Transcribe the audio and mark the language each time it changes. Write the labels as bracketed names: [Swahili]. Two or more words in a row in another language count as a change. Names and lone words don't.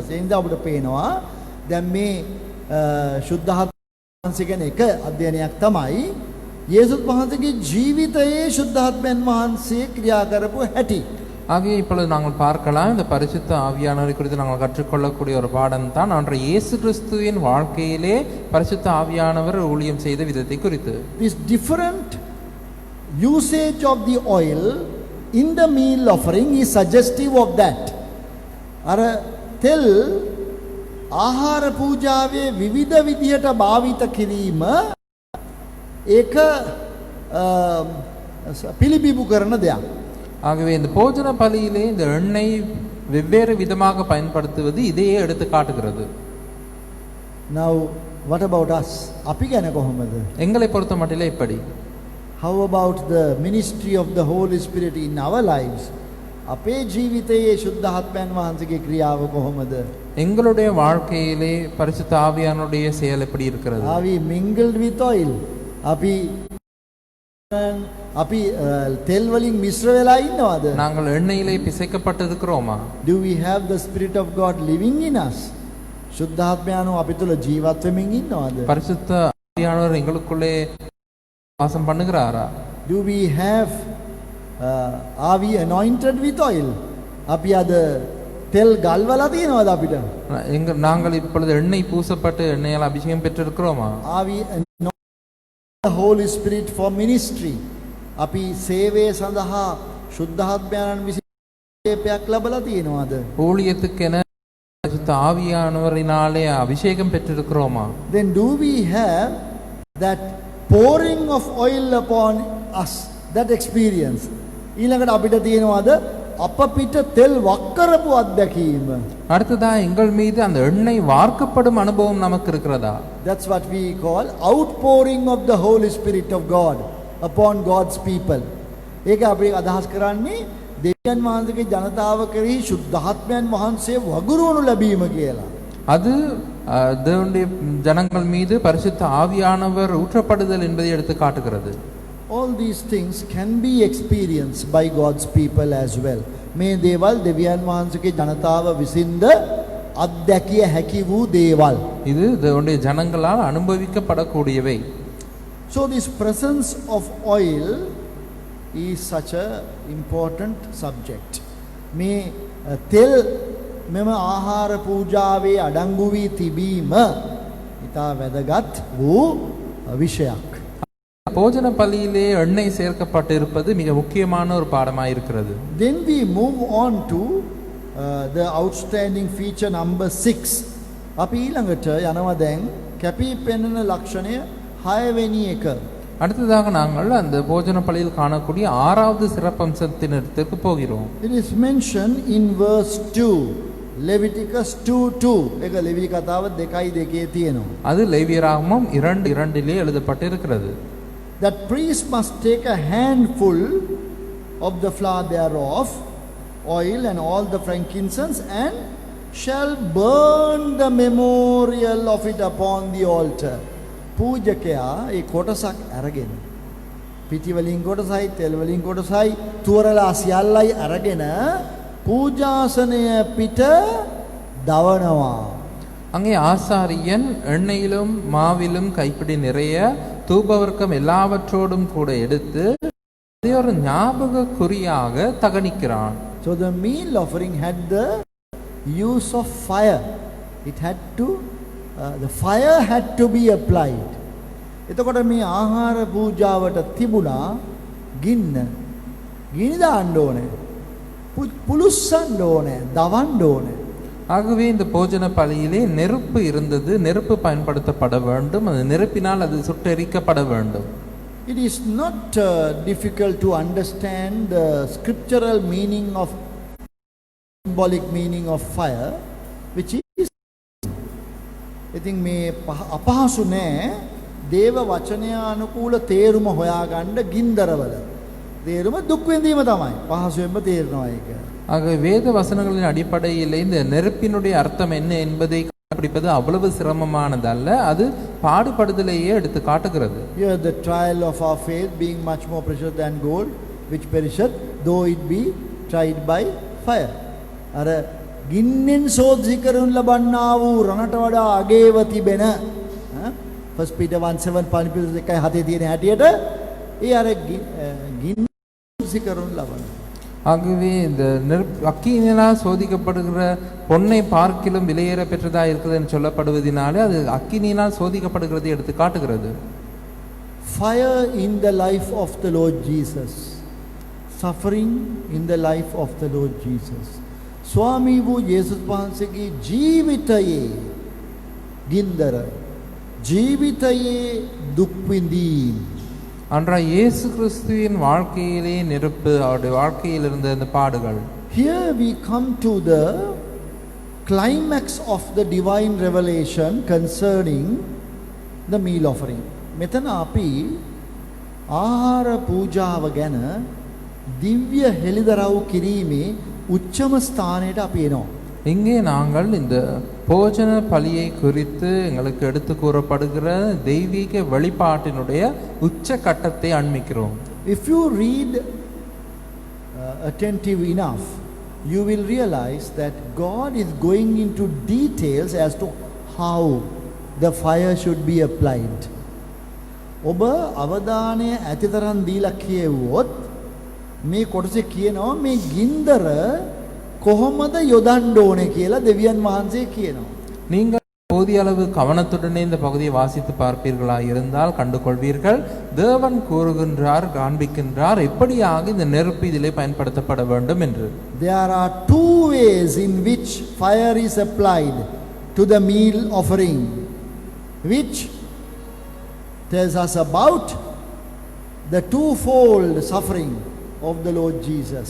[Sinhala] එනිසා අපිට පේනවා දැන් මේ ශුද්ධාත්මයන් කියන එක අධ්‍යයනයක් තමයි යේසුස් වහන්සේගේ ජීවිතයේ ශුද්ධාත්මයන් වහන්සේ ක්‍රියා කරපු හැටි. [Tamil] ஆகவே இப்பொழுது நாங்கள் பார்க்கலாம், இந்த பரிசுத்த ஆவியானவரை குறித்து நாங்கள் கற்றுக்கொள்ளக்கூடிய ஒரு பாடம் தான் அன்றைய இயேசு கிறிஸ்துவின் வாழ்க்கையிலே பரிசுத்த ஆவியானவர் ஊழியம் செய்த விதத்தை குறித்து. [English] This different usage of the oil in the meal offering is suggestive of that. [Sinhala] අර තෙල් ආහාර පූජාවේ විවිධ විදිහට භාවිත කිරීම ඒක පිළිබිඹු කරන දෙයක්. [Tamil] ஆகவே இந்த போஜன பலியிலே இந்த எண்ணெய் வெவ்வேறு விதமாக பயன்படுத்துவது இதையே எடுத்து காட்டுகிறது. [English] Now what about us? [Sinhala] අපි ගැන කොහොමද? [Tamil] எங்களை பொறுத்த மட்டிலே இப்படி. [English] How about the ministry of the Holy Spirit in our lives? [Sinhala] අපේ ජීවිතයේ ශුද්ධාත්මයන් වහන්සේගේ ක්‍රියාව කොහොමද? [Tamil] எங்களுடைய வாழ்க்கையிலே பரிசுத்த ஆவியானவருடைய செயல் எப்படி இருக்கிறது? [English] Are we mingled with oil? [Sinhala] අපි තෙල් වලින් මිශ්‍ර වෙලා ඉන්නවද? [Tamil] நாங்கள் எண்ணெயிலே பிசைக்கப்பட்டிருக்கிறோமா? [English] Do we have the Spirit of God living in us? [Sinhala] ශුද්ධාත්මයන්ව අපි තුල ජීවත් වෙමින් ඉන්නවද? [Tamil] பரிசுத்த ஆவியானவர் எங்களுக்குள்ளே வாசம் பண்ணுகிறாரா? [English] Do we have are we anointed with oil? [Sinhala] අපි අද තෙල් ගල්වලා තියෙනවද අපිට? [Tamil] நாங்கள் இப்பொழுது எண்ணெய் பூசப்பட்டு எண்ணெயால் அபிஷேகம் பெற்றிருக்கிறோமா? [English] Are we anointed the Holy Spirit for ministry? [Sinhala] අපි සේවය සඳහා ශුද්ධාත්මයන් විසින් ලැබලා තියෙනවද? [Tamil] ஊழியத்துக்கென பரிசுத்த ஆவியானவரினாலே அபிஷேகம் பெற்றிருக்கிறோமா? [English] Then do we have that pouring of oil upon us, that experience? [Sinhala] ඊළඟට අපිට තියෙනවද අප පිට තෙල් වක් කරපු අත්දැකීම? [Tamil] அடுத்ததா எங்கள் மீது அந்த எண்ணெய் வார்க்கப்படும் அனுபவம் நமக்கு இருக்கிறதா? [English] That's what we call outpouring of the Holy Spirit of God upon God's people. [Sinhala] ඒක අපි අදහස් කරන්නේ දෙවියන් වහන්සේගේ ජනතාව කෙරෙහි ශුද්ධාත්මයන් වහන්සේ වගුරුවනු ලැබීම කියලා. [Tamil] அது தேவனுடைய ஜனங்கள் மீது பரிசுத்த ஆவியானவர் ஊற்றப்படுதல் என்பதை எடுத்து காட்டுகிறது. [English] All these things can be experienced by God's people as well. [Sinhala] මේ දේවල් දෙවියන් වහන්සේගේ ජනතාව විසින්ද අත්දැකිය හැකි වූ දේවල්. [Tamil] இது தேவனுடைய ஜனங்களால் அனுபவிக்கப்படக்கூடியவை. [English] So this presence of oil is such a important subject. [Sinhala] මේ තෙල් මෙම ආහාර පූජාවේ අඩංගු වී තිබීම ඉතා වැදගත් වූ විෂයක්. [Tamil] போஜன பலியிலே எண்ணெய் சேர்க்கப்பட்டிருப்பது மிக முக்கியமான ஒரு பாடமாக இருக்கிறது. [English] Then we move on to the outstanding feature number 6. [Sinhala] අපි ඊළඟට යනවා දැන් කැපී පෙනෙන ලක්ෂණය 6 වෙනි එක. [Tamil] அடுத்ததாக நாங்கள் அந்த போஜன பலியில் காணக்கூடிய 6வது சிறப்பம்சத்தினிடத்திற்கு போகிறோம். [English] It is mentioned in verse 2. Leviticus 2:2. [Sinhala] ඒක ලෙවි කතාව 2:2 තියෙනවා. [Tamil] அது லேவியராகமம் 2:2 எழுதப்பட்டிருக்கிறது. [English] That priest must take a handful of the flour thereof, oil and all the frankincense, and shall burn the memorial of it upon the altar. [Sinhala] පූජකයා ඒ කොටසක් අරගෙන පිටි වලින් කොටසයි තෙල් වලින් කොටසයි තුවරලා සියල්ලයි අරගෙන පූජාසනය පිට දවනවා. [Tamil] அங்கே ஆசாரியன் எண்ணெயிலும் மாவிலும் கைப்பிடி நிறைய தூபவர்க்கம் எல்லாவற்றோடும் கூட எடுத்து அதை ஒரு ஞாபக குறியாக தகனிக்கிறான். [English] So the meal offering had the use of fire. It had to the fire had to be applied. [Sinhala] එතකොට මේ ආහාර පූජාවට තිබුණා ගින්න. ගිනි දාන්න ඕනේ. පුලුස්සන්න ඕනේ. දවන්න ඕනේ. [Tamil] ஆகவே இந்த போஜன பலியிலே நெருப்பு இருந்தது. நெருப்பு பயன்படுத்தப்பட வேண்டும். அந்த நெருப்பினால் அது சுட்டெரிக்கப்பட வேண்டும். [English] It is not difficult to understand the scriptural meaning of symbolic meaning of fire, which is I think [Sinhala] මේ අපහසු නෑ දේව වචනය අනුකූල තේරුම හොයාගන්න ගින්දරවල. තේරුම දුක් විඳීම තමයි. පහසුවෙන්ම තේරෙනවා ඒක. [Tamil] ஆக வேத வசனங்களின் அடிப்படையில் இந்த நெருப்பினுடைய அர்த்தம் என்ன என்பதை கண்டுபிடிப்பது அவ்வளவு சிரமமானதல்ல. அது பாடுபடுதலையே எடுத்து காட்டுகிறது. [English] Here the trial of our faith being much more precious than gold which perisheth though it be tried by fire. [Sinhala] අර ගින්නෙන් සෝදසි කරනු ලබන්නා වූ රණට වඩා අගේව තිබෙන First Peter 1:7 පළවෙනි පිටුපත 1:7 තියෙන හැටියට ඒ අර ගින්න සෝදසි කරනු ලබන. [Tamil] ஆகவே இந்த அக்கினியினால் சோதிக்கப்படுகிற பொன்னை பார்க்கிலும் விலையேற பெற்றதா இருக்குது என்று சொல்லப்படுவதனாலே அது அக்கினியினால் சோதிக்கப்படுகிறதை எடுத்து காட்டுகிறது. [English] Fire in the life of the Lord Jesus. Suffering in the life of the Lord Jesus. [Sinhala] ස්වාමී වූ යේසුස් වහන්සේගේ ජීවිතයේ ගින්දර ජීවිතයේ දුක් විඳීම්. [Tamil] அன்றாய் இயேசு கிறிஸ்துவின் வாழ்க்கையிலே நெருப்பு, அவருடைய வாழ்க்கையில் இருந்த இந்த பாடுகள். [English] Here we come to the climax of the divine revelation concerning the meal offering. [Sinhala] මෙතන අපි ආහාර පූජාව ගැන දිව්‍ය හෙළිදරව් කිරීමේ උච්චම ස්ථානයට අපි එනවා. [Tamil] இங்கே நாங்கள் இந்த போஜன பலியை குறித்து எங்களுக்கு எடுத்து கூறப்படுகிற தெய்வீக வெளிப்பாட்டினுடைய உச்ச கட்டத்தை அண்மிக்கிறோம். [English] If you read attentive enough, you will realize that God is going into details as to how the fire should be applied. [Sinhala] ඔබ අවධානය ඇතිතරම් දීලා කියවුවොත් මේ කොටසේ කියනවා මේ ගින්දර කොහොමද යොදන්න ඕනේ කියලා දෙවියන් වහන්සේ කියනවා. [Tamil] நீங்கள் போதிய அளவு கவனத்துடனே இந்த பகுதியை வாசித்து பார்ப்பீர்களா இருந்தால் கண்டுகொள்வீர்கள். தேவன் கூறுகின்றார், காண்பிக்கின்றார் எப்படியாக இந்த நெருப்பு இதிலே பயன்படுத்தப்பட வேண்டும் என்று. [English] There are two ways in which fire is applied to the meal offering, which tells us about the twofold suffering of the Lord Jesus.